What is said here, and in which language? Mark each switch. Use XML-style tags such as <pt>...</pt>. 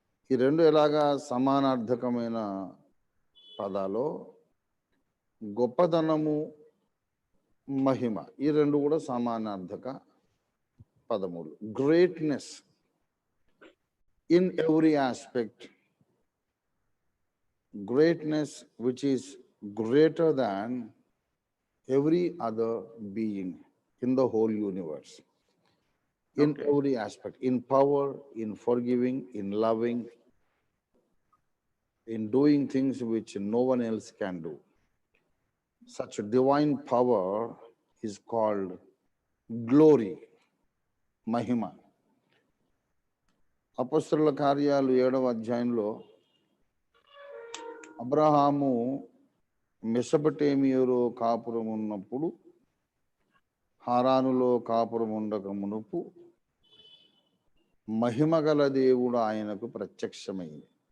<te>ఈ రెండు ఎలాగా సమానార్థకమైన పదాలో, గొప్పదనము మహిమ ఈ రెండు కూడా సమానార్థక పదములు.</te> <en>Greatness in every aspect, greatness which is greater than every other being in the whole universe, in Okay. every aspect, in power, in forgiving, in loving, in doing things which no one else can do. Such divine power is called glory, mahima.</en> <te>అపొస్తలుల కార్యాలు 7వ అధ్యాయంలో అబ్రహాము మెసొపొటేమియాలో కాపురం ఉన్నప్పుడు, హారానులో కాపురం ఉండక మునుపు, మహిమ గల దేవుడు ఆయనకు ప్రత్యక్షమైంది.</te>